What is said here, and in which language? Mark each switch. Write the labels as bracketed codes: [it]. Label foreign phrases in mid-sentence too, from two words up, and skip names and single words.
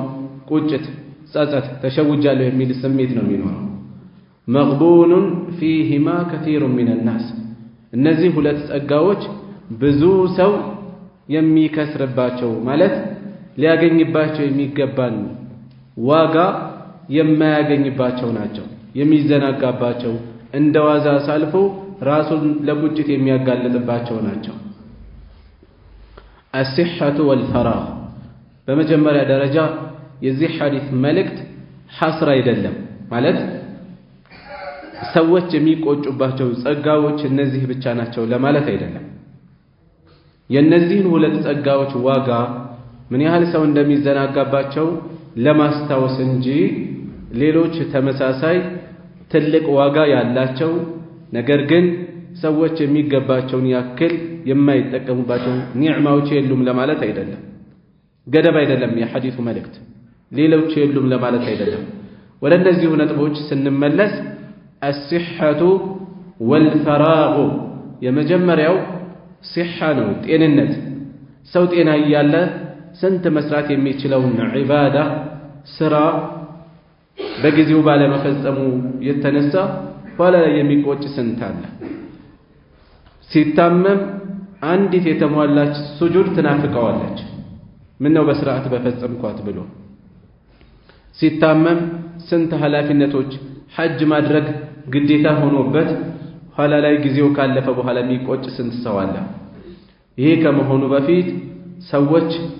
[am] ቁጭት፣ ጸጸት፣ ተሸውጃለሁ የሚል ስሜት ነው የሚኖረው። [ar] مغبون فيهما كثير من الناس። [am] እነዚህ ሁለት ጸጋዎች ብዙ ሰው የሚከስርባቸው ማለት ሊያገኝባቸው የሚገባን ዋጋ የማያገኝባቸው ናቸው። የሚዘናጋባቸው፣ እንደ ዋዛ ሳልፎ ራሱን ለቁጭት የሚያጋልጥባቸው ናቸው። [ar] الصحة والفراغ [am] በመጀመሪያ ደረጃ የዚህ ሐዲስ መልእክት ሐስር አይደለም ማለት ሰዎች የሚቆጩባቸው ጸጋዎች እነዚህ ብቻ ናቸው ለማለት አይደለም። የነዚህን ሁለት ጸጋዎች ዋጋ ምን ያህል ሰው እንደሚዘናጋባቸው ለማስታወስ እንጂ ሌሎች ተመሳሳይ ትልቅ ዋጋ ያላቸው ነገር ግን ሰዎች የሚገባቸውን ያክል የማይጠቀሙባቸው ኒዕማዎች የሉም ለማለት አይደለም። ገደብ አይደለም የሐዲሱ መልእክት፣ ሌሎች የሉም ለማለት አይደለም። ወደ እነዚህ ነጥቦች ስንመለስ [ar] الصحة والفراغ [am] የመጀመሪያው ሲሐ ነው፣ ጤንነት። ሰው ጤና እያለ ስንት መስራት የሚችለውን ዒባዳ ስራ በጊዜው ባለመፈጸሙ የተነሳ ኋላ ላይ የሚቆጭ ስንት አለ። ሲታመም አንዲት የተሟላች ሱጁድ ትናፍቀዋለች፣ ምን ነው በስርዓት በፈጸምኳት ብሎ። ሲታመም ስንት ኃላፊነቶች ሐጅ ማድረግ ግዴታ ሆኖበት ኋላ ላይ ጊዜው ካለፈ በኋላ የሚቆጭ ስንት ሰው አለ። ይሄ ከመሆኑ በፊት ሰዎች